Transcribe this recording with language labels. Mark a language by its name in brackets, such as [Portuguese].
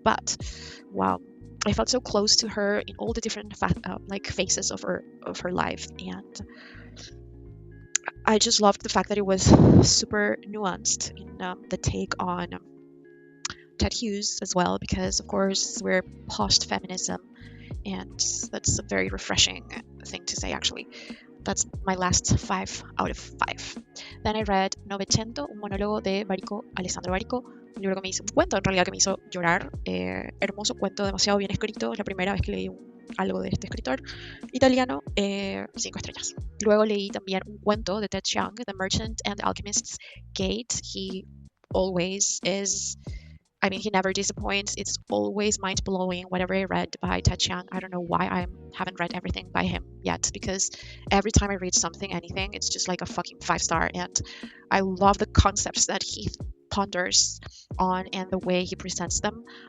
[English] But wow, I felt so close to her in all the different phases of her life, and I just loved the fact that it was super nuanced in the take on Ted Hughes as well, because of course we're post-feminism, and that's a very refreshing thing to say actually. That's my last 5 out of 5. Then I read [Spanish] Novecento, un monólogo de Alessandro Barico, un libro que me hizo, un cuento en realidad que me hizo llorar, hermoso cuento, demasiado bien escrito, es la primera vez que leí algo de este escritor italiano, 5 estrellas. Luego leí también un cuento de Ted Chiang, The Merchant and the Alchemist's Gate. [English] He always is, he never disappoints. It's always mind-blowing whatever I read by Ted Chiang. I don't know why I haven't read everything by him yet, because every time I read something, anything, it's just like a fucking 5-star. And I love the concepts that he ponders on and the way he presents them.